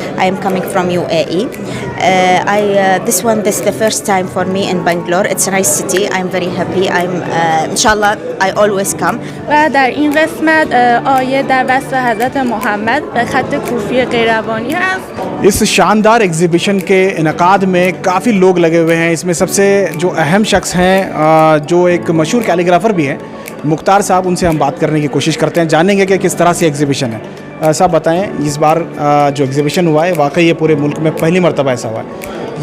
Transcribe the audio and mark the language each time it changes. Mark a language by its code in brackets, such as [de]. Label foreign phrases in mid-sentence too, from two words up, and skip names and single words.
[en] I am coming from UAE. This is the first time for me in Bangalore. It's a nice city. I'm very happy. Inshallah, I always come. [fa] و در این قسمت آیه در وصف حضرت محمد به خط کوفی قیروانی هست. [hi] इस शानदार एग्ज़िबिशन के इनकाद में काफ़ी लोग लगे हुए हैं। इसमें सबसे जो अहम शख्स हैं जो एक मशहूर कैलीग्राफ़र भी हैं मुख्तार साहब, उनसे हम बात करने की कोशिश करते हैं, जानेंगे कि किस तरह से एग्ज़िबिशन है। साहब बताएं, इस बार जो एग्ज़िबिशन हुआ है वाकई ये पूरे मुल्क में पहली मर्तबा ऐसा हुआ है।